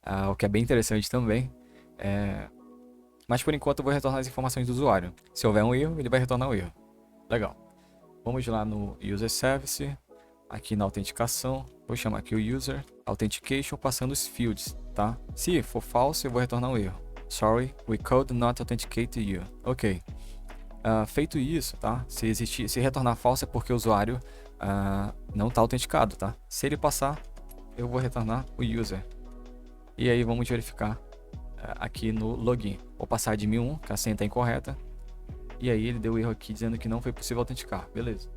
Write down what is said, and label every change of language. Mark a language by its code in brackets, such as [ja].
[pt] O que é bem interessante também. Mas por enquanto eu vou retornar as informações do usuário. Se houver um erro, ele vai retornar o erro. Legal. Vamos lá no User Service, aqui na autenticação. Vou chamar aqui o User Authentication passando os fields, tá? Se for false, eu vou retornar um erro. [en] Sorry, we could not authenticate you. [pt] Ok. Feito isso, tá? Se retornar falso é porque o usuário não está autenticado, tá? Se ele passar, eu vou retornar o user. E aí vamos verificar aqui no login. Vou passar de 1001, que a senha está incorreta. E aí ele deu erro aqui dizendo que não foi possível autenticar. Beleza.